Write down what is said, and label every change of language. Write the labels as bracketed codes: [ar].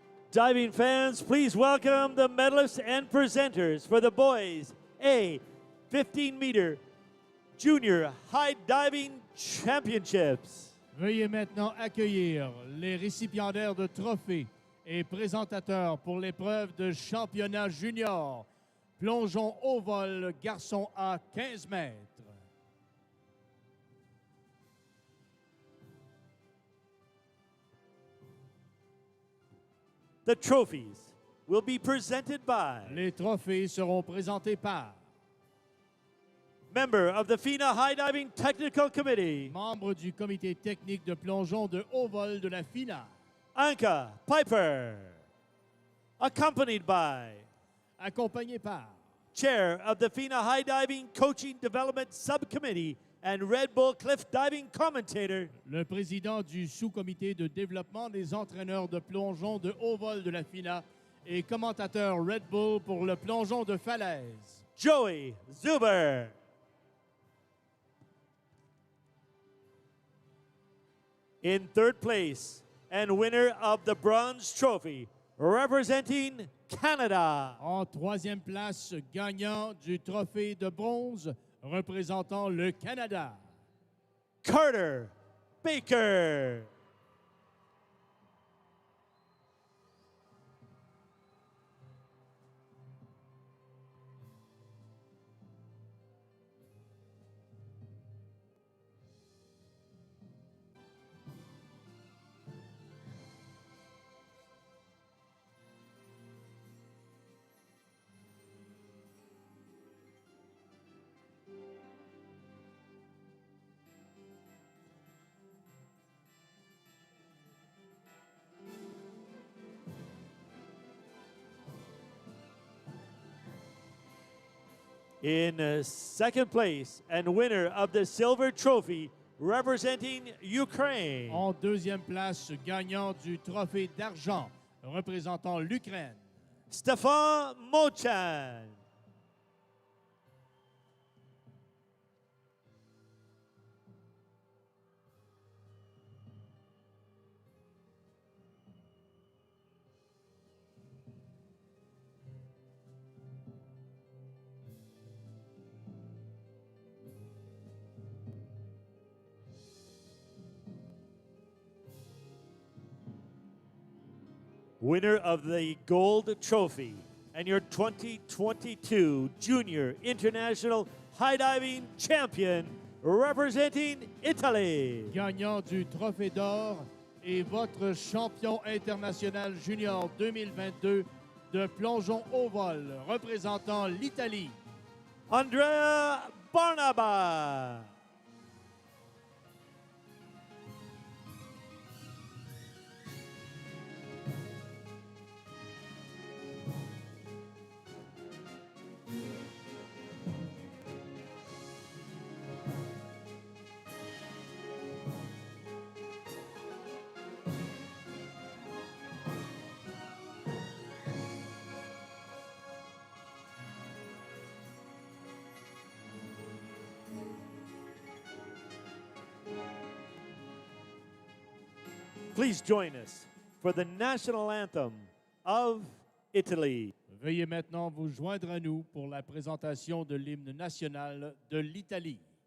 [en] Diving fans, please welcome the medalists and presenters for the boys A 15-meter Junior High Diving Championships. [fr] Veuillez maintenant accueillir les récipiendaires de trophées et présentateurs pour l'épreuve de championnat junior. Plongeon au vol, garçon à 15 mètres. [en] The trophies will be presented by [fr] Les trophées seront présentés par [en] member of the FINA High Diving Technical Committee, [fr] membre du comité technique de plongeon de haut vol de la FINA, [en] Anka Piper, accompanied by [fr] accompagné par [en] Chair of the FINA High Diving Coaching Development Subcommittee and Red Bull Cliff Diving Commentator, [fr] le président du sous-comité de développement des entraîneurs de plongeon de haut vol de la FINA et commentateur Red Bull pour le plongeon de falaise, Joey Zuber. [en] In third place and winner of the bronze trophy, representing Canada, [fr] En troisième place, gagnant du trophée de bronze représentant le Canada, Carter Baker. [en] In second place and winner of the silver trophy, representing Ukraine, [fr] en deuxième place, gagnant du trophée d'argent représentant l'Ukraine, Stefan Mochan. [en] Winner of the gold trophy and your 2022 Junior International High Diving Champion, representing Italy, [fr] gagnant du trophée d'or et votre champion international junior 2022 de plongeon au vol représentant l'Italie, Andrea Barnaba. [en] Please join us for the national anthem of Italy. [fr] Veuillez maintenant vous joindre à nous pour la présentation de l'hymne national de l'Italie.